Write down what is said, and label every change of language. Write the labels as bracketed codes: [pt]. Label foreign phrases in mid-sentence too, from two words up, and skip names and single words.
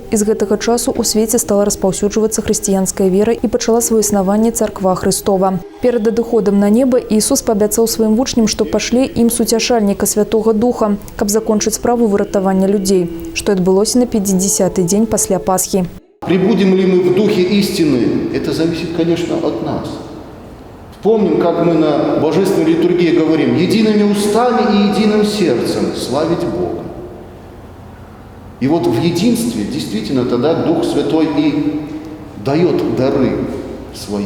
[be] І з гэтага часу ў свеце стала распаўсюджвацца хрысціянская вера і пачала сваё існаванне царква Хрыстова. Перад адыходам на неба Ісус паабяцаў сваім вучням, што пашле ім суцяшальніка Святога Духа, каб закончыць справу выратавання людзей, што адбылося на 50-й дзень пасля Пасхі. [ru] Прибудем ли мы в духе истины, это зависит, конечно, от нас. Помним, как мы на божественной литургии говорим: едиными устами и единым сердцем славить Бога. И в единстве действительно тогда Дух Святой и дает дары свои.